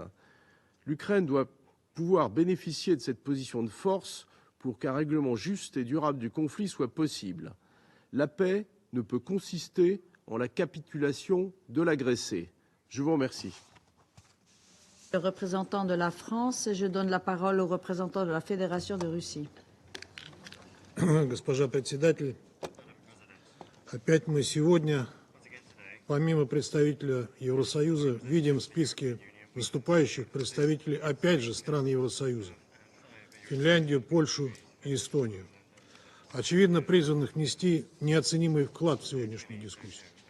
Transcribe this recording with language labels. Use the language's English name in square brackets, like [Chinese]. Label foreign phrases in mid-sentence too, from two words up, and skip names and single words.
[French] L'Ukraine doit pouvoir bénéficier de cette position de force pour qu'un règlement juste et durable du conflit soit possible. La paix ne peut consister en la capitulation de l'agressé. Je vous remercie. Le représentant de la France, je donne la parole au représentant de la Fédération de Russie. [Russian] Госпожа председатель, опять мы сегодня, помимо представителя Евросоюза, видим в списке выступающих представителей, опять же, стран Евросоюза. Финляндию, Польшу и Эстонию. Очевидно, призванных внести неоценимый вклад в сегодняшнюю дискуссию.